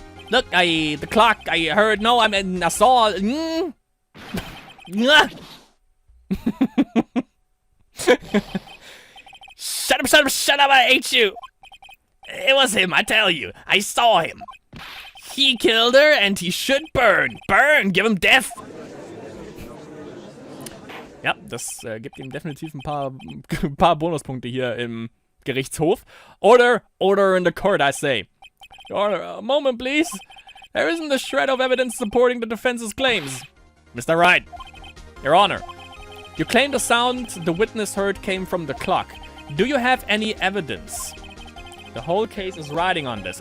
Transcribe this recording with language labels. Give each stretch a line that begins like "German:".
English: Look, the clock, I heard, no, I saw, Shut up, I hate you. It was him, I tell you. I saw him. He killed her and he should burn. Burn, give him death.
German: Ja, das gibt ihm definitiv ein paar Bonuspunkte hier im Gerichtshof.
English: Order in the court, I say. Your Honor, a moment, please. There isn't a shred of evidence supporting the defense's claims. Mr. Wright. Your Honor, you claim the sound the witness heard came from the clock. Do you have any evidence? The whole case is riding on this.